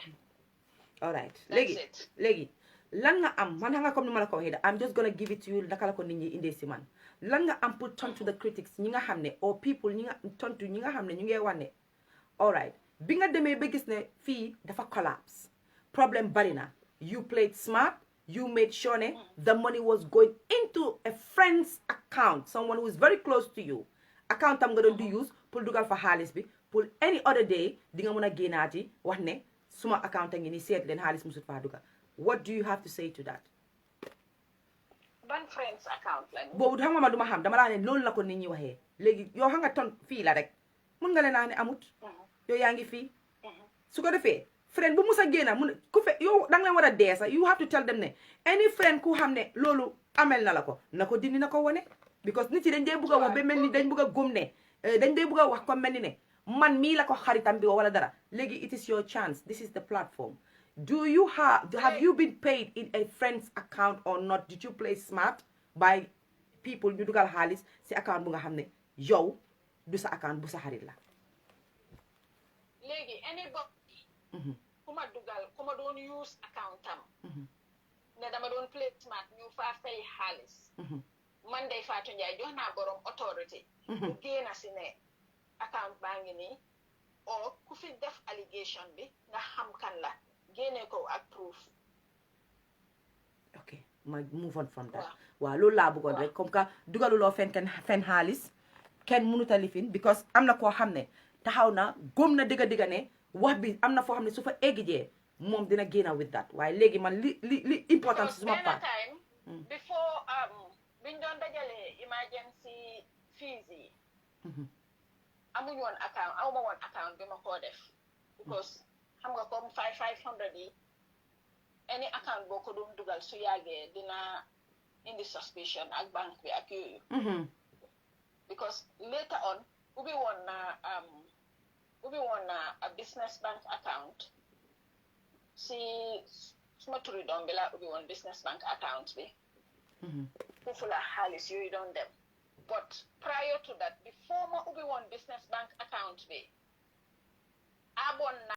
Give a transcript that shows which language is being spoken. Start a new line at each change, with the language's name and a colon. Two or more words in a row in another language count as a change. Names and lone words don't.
English: all right
Wolof: léegi lan nga am man nga comme ni ma la ko waxee
English: I'm just gonna give it to you
Wolof: naka la ko nit ñi indee si man lan nga am pour tontu
English: the critics
Wolof: ñi nga xam ne
English: or people
Wolof: ñi nga tontu ñi nga xam ne ñu ngee wane
English: all right
Wolof: bi nga demee ba gis ne fii dafa collapse problème bari na
English: you played smart you made sure
Wolof: ne
English: the money was going into a friend's account someone who is very close to you
Wolof: account am nga doon di use pour dugal fa xaalis bi pour
English: any other day
Wolof: di nga mën a génnaati wax ne suma account a ngi ni seet leen xaalis musut faa dugal
English: what do you have to say to that
Wolof: ban
English: friend's account
Wolof: la boobu xam nga ma duma xam dama laa ne loolu la ko nit ñi waxee léegi yow xam nga ton fii la rek mun nga leen naa ne amut yow yaa ngi fii su ko defee friend bu musa génna mun ku fe yow da nga leen war a dee sax
English: you have to tell them
Wolof: ne
English: any friend
Wolof: ku xam ne loolu amel na la ko na ko dindi na ko wane because nit yi dañ dee bugg a wax ba mel ni dañ bugg a gëm ne dañ dee bugg a wax comme mel ni ne man mii la ko xaritam bi wala dara léegi
English: it is your chance, this is the platform. Do you have you been paid in a friend's account or not? Did you play smart by people
Wolof: ñu dugal xaalis si account bu nga xam ne yow du sa account bu sa xarit la. léegi anybody ku ma doon use account am ne dama doon
English: play smart
Wolof: ñu faa fay xaalis man Ndey Fatou Njie jox naa borom autorité mu génna si ne account baa ngi nii o ku fi def allégation bi nga xam kan la génne ko ak proof.
English: ok ma move on from that.
Wolof: waaw loolu laa bëggoon rek comme que dugaluloo fen xaalis kenn mënut a lifin because am na koo xam ne taxaw na góom na digga ne wax bi am na foo xam ne su fa eggijee moom dina génna
English: with that
Wolof: waaye léegi man li important si suma part time before biñ doon dajale
English: emergency fees
Wolof: yi amuñ woon account awma woon account bi ma koo def because xam nga comme 500 yi any account boo ko doon dugal su yàggee dina indi suspicion ak banque bi ak yooyu because
English: later on
Wolof: ubbi woon na a
English: business bank account
Wolof: si suma turi doom bi laa ubbi woon business bank account bi foofu la xaalis yooyu doon dem
English: but prior to that before
Wolof: ma ubbi woon
English: business bank account
Wolof: bi aboon na